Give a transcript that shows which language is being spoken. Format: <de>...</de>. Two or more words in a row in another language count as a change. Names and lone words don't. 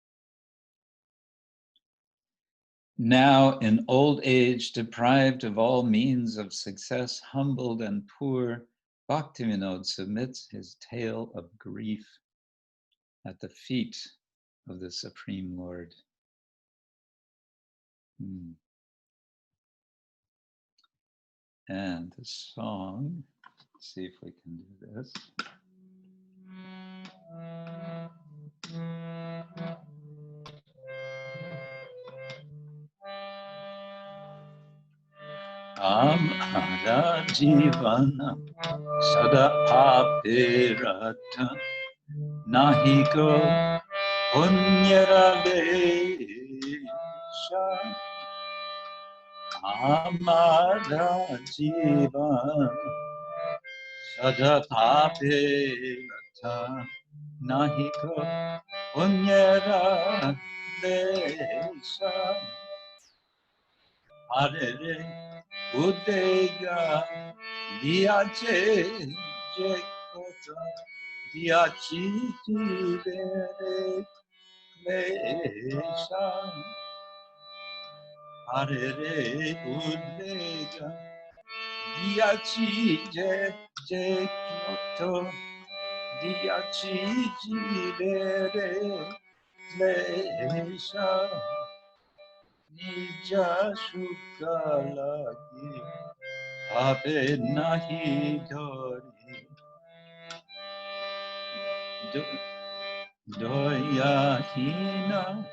<en>Now, in old age, deprived of all means of success, humbled and poor, Bhaktivinoda submits his tale of grief at the feet of the Supreme Lord. And the song, let's see if we can do this.</en> <bn>আমার জীবন সদা পাপে রত নাহিক পুণ্যের লেশ. আমার জীবন সদা পাপে রত নাহিক পুণ্যের লেশ. পরেরে, উদ্বেগ, দিয়াছি, কত, দিয়াছি, জীবন, ক্লেশ. পরেরে উদ্বেগ দিয়াছি কত দিয়াছি জীবেরে ক্লেশ নিজ সুখ লাগি পাপে নাহি ধরি দয়া-হীন</bn>